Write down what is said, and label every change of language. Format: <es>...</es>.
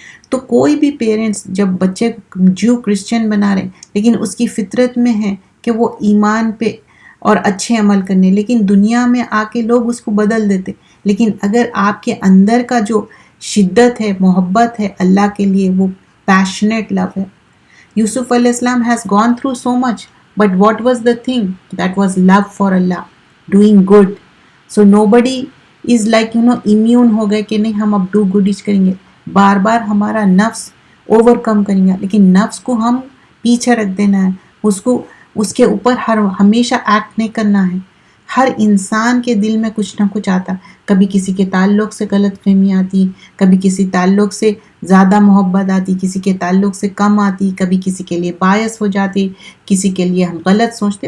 <ur>تو کوئی بھی پیرنٹس جب بچے جو کرسچن بنا رہے، لیکن اس کی فطرت میں ہے کہ وہ ایمان پہ اور اچھے عمل کرنے، لیکن دنیا میں آ کے لوگ اس کو بدل دیتے. لیکن اگر آپ کے اندر کا جو شدت ہے، محبت ہے اللہ کے لیے، وہ پیشنیٹ لو ہے.</ur> <en>یوسف علیہ السلام has gone through so much, but what was the thing? That was love for Allah, doing good. So nobody is like immune</en> <ur>ہو گئے کہ نہیں ہم اب</ur> <en>do good</en> <ur>کریں گے. بار بار ہمارا نفس اوور کم کریں گا، لیکن نفس کو ہم پیچھے رکھ دینا ہے، اس کے اوپر ہمیشہ ایکٹ نہیں کرنا ہے. ہر انسان کے دل میں کچھ نہ کچھ آتا. کبھی کسی کے تعلق سے غلط فہمی آتی، کبھی کسی تعلق سے زیادہ محبت آتی، کسی کے تعلق سے کم آتی، کبھی کسی کے لیے باعث ہو جاتی، کسی کے لیے ہم غلط سوچتے.</ur>